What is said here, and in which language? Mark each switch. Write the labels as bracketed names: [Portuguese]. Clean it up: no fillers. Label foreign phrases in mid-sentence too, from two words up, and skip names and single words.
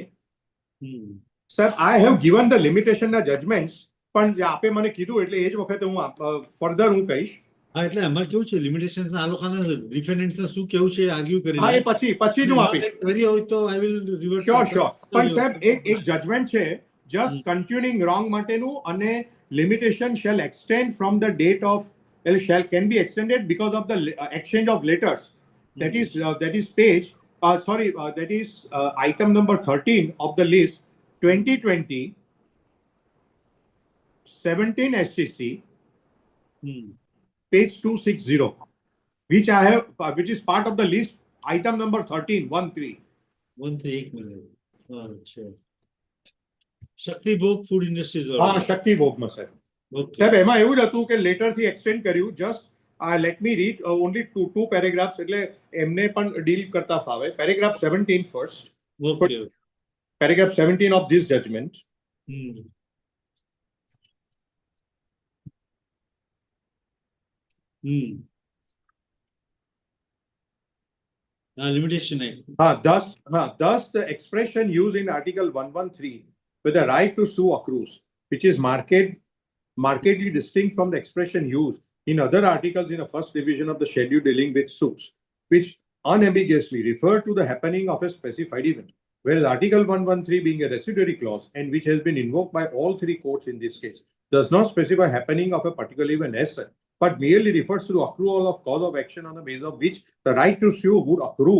[English] Sir I have given the limitation judgments [Gujarati] પણ આપે મને કીધું એટલે એ જ વખતે હું ફર્ધર હું કહીશ. હા એટલે એમાં કેવું છે લિમિટેશન્સ આ લોકોના ડિફેન્ડન્ટ્સને શું કેવું છે આર્ગ્યુ કરી. હા એ પછી જ હું આપીશ. કરી હોય તો [English] I will revert. શ્યોર પણ સાહેબ એક જજમેન્ટ છે just continuing wrong [Gujarati] માટેનું અને [English] limitation shall extend from the date of can be extended because of the exchange of letters. That is page that is item number 13 of the list 2020 17 SCC page 260 which I have which is part of the list item number 13 13 [Gujarati] એક મિનિટ. અચ્છા શક્તિ ભોગ ફૂડ ઇન્ડસ્ટ્રીઝ હા શક્તિ ભોગમાં સાહેબ એમાં એવું જ હતું કે લેટરથી એક્સટેન્ડ કર્યું. [English] just let me read only two paragraphs [Gujarati] એટલે એમને પણ ડીલ કરતા ફાવે. [English] Paragraph 17 first. Paragraph 17 of this judgment. Limitation Act. Thus the expression used in Article 113 with the right to sue accrues, which is markedly distinct from the expression used in other articles in the first division of the schedule dealing with suits, which unambiguously refer to the happening of a specified event, whereas Article 113 being a residuary clause and which has been invoked by all three courts in this case does not specify happening of a particular event as such, but merely refers to the accrual of cause of action on the basis of which the right to sue would accrue.